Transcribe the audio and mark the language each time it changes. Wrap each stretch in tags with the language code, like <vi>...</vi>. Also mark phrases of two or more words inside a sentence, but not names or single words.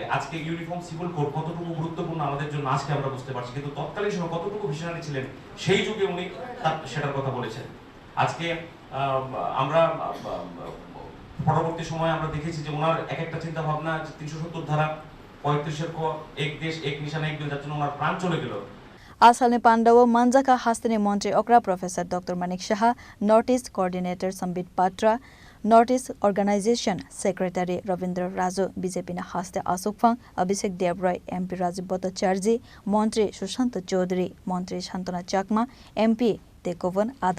<bn>আজকে</bn> <en>uniform civil code</en> <bn>কতটুকু গুরুত্বপূর্ণ আমাদের জন্য আজকে আমরা বুঝতে পারছি, কিন্তু তৎকালীন সময় কতটুকু ভিশনারি ছিলেন সেই যুগে উনি সেটার কথা বলেছেন। আজকে আমরা পরবর্তী সময় আমরা দেখেছি যে ওনার এক একটা চিন্তা ভাবনা, 370 ধারা 35-এর ক এক দেশ এক নিশানা এক দিন, যার জন্য ওনার প্রাণ চলে গেল।</bn> <trp>Asalne Pandawa Manjaka Hastini Montri Okra Professor Dr. Manik Shaha,</trp> <en>Northeast Coordinator</en> <trp>Sambit Patra,</trp> <en>Northeast Organization Secretary</en> <trp>Ravindra Raju, BJP na Haste Asukfang, Abhishek Debroi, MP Rajiv Bhattacharjee, Montri Sushanta Chaudhary, Montri Shantana Chakma, MP Tekovan Adongro.</trp>